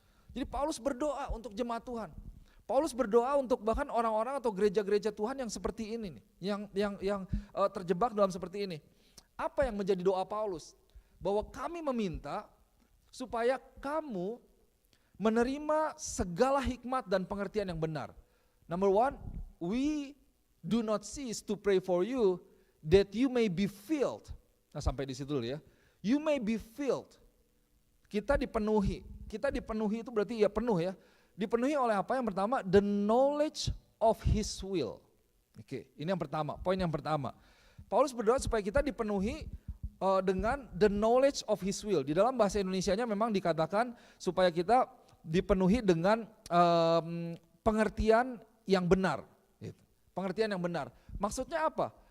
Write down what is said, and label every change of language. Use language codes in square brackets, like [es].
[id] Jadi Paulus berdoa untuk jemaat Tuhan. Paulus berdoa untuk bahkan orang-orang atau gereja-gereja Tuhan yang seperti ini nih, yang terjebak dalam seperti ini. Apa yang menjadi doa Paulus? Bahwa kami meminta supaya kamu menerima segala hikmat dan pengertian yang benar. [en] Number one, we do not cease to pray for you that you may be filled. [id] Nah sampai di situ dulu ya. [en] You may be filled. [id] Kita dipenuhi itu berarti ya penuh ya. Dipenuhi oleh apa? Yang pertama, [en] the knowledge of his will. [id] Oke, ini yang pertama, poin yang pertama. Paulus berdoa supaya kita dipenuhi dengan [en] the knowledge of his will. [id] Di dalam bahasa Indonesianya memang dikatakan supaya kita dipenuhi dengan pengertian yang benar. Pengertian yang benar. Maksudnya apa?